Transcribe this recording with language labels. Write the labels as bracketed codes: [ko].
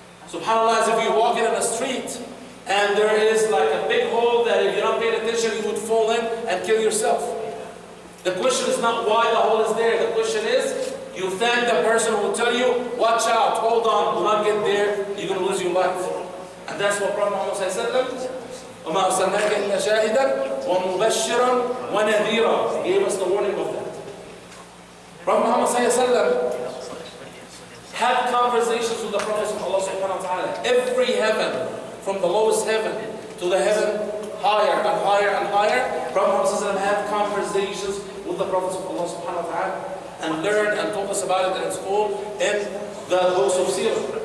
[en] SubhanAllah, as if you're walking in a street and there is like a big hole that if you're not paying attention you would fall in and kill yourself. The question is not why the hole is there. The question is, you thank the person who will tell you, watch out, hold on, do not get there, you're going to lose your life. And that's what Prophet Muhammad ﷺ, [ar] وَمَا أَرْسَلْنَاكَ إِلَّا شَاهِدًا وَمُبَشِّرًا وَنَذِيرًا. [en] He gave us the warning of that. Prophet Muhammad ﷺ had conversations with the prophets of Allah subhanahu wa ta'ala. Every heaven, from the lowest heaven to the heaven higher and higher and higher, Prophet Muhammad ﷺ had conversations with the prophets of Allah subhanahu wa ta'ala and learned and taught us about it in school in the books of Sirah.